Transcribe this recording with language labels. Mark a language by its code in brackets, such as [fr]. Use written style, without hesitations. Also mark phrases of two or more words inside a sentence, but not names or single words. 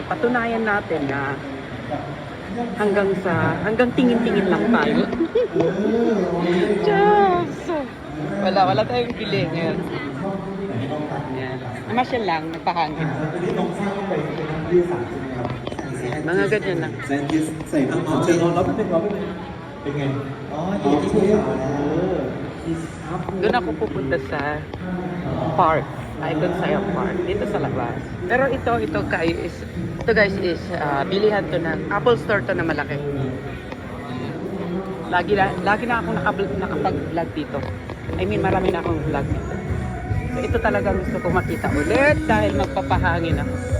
[tl] Patunayan natin na hanggang tingin-tingin lang tayo. Diyos! Wala tayong pili ngayon. Yan. Namasyal lang, nagpahangin. Mga ganyan lang. [th] ใส่ทั้งหมดเชิญรอแป๊บนึงเป็นไงอ๋ออยู่ที่ภูเขาแล้ว [tl] Doon ako pupunta sa park. Icon Saya Park. Dito sa labas. Pero ito guys is bilihan to ng Apple Store to na malaki. Lagi na ako nakapag-vlog dito. [en] I mean, [tl] marami na akong vlog dito. So, ito talaga gusto ko makita ulit dahil magpapahangin ako.